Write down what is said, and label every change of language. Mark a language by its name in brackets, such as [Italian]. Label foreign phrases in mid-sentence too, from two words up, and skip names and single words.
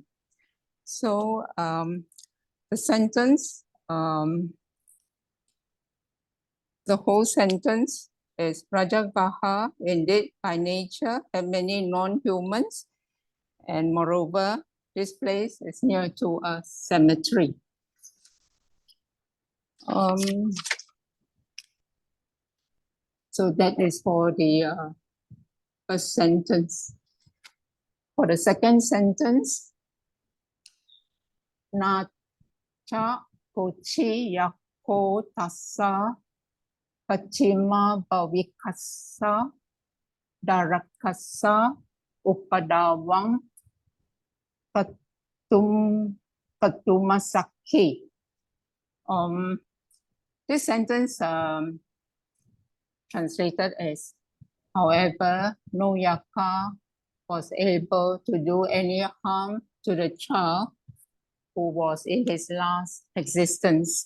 [English] So the sentence, the whole sentence is Rajagaha indeed by nature have many non-humans, and moreover this place is near to a cemetery. So that is for the first sentence. For the second sentence, [Pali] na cha kochi yako tassa pachima bhavikassa darakassa upadawang patumasakhi. [English] This sentence translated as, however, no yaka was able to do any harm to the child who was in his last existence.